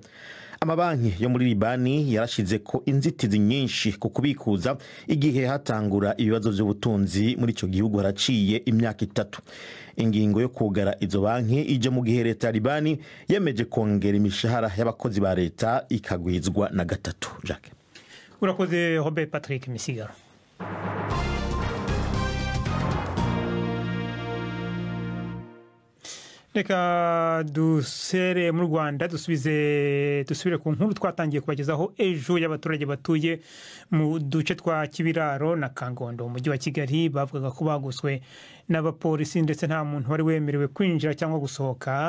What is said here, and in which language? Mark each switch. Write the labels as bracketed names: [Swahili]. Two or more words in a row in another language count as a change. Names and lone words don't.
[Rundi] Amabanki yo muri Libani yarashize ko inzitizi nyinshi ku kubikuza igihe hatangura ibibazo by'ubutunzi muri ico gihugu haraciye imyaka 3. Ingingo yo kugara izo banki ije mu gihe leta ya Libani yemeje kongera imishahara y'abakozi ba leta ikagwizwa na 3. Jacques. Urakoze Robert Patrick Misigaro. [Kinyarwanda] Reka dusere mu Rwanda dusubire ku nkuru twatangiye kubagezaho ejo y'abaturage batuye mu duce twa Kibiraro na Kangondo mu mujyi wa Kigali bavugaga ko baguswe n'abapolisi ndetse nta muntu wari wemerewe kwinjira cyangwa gusohoka.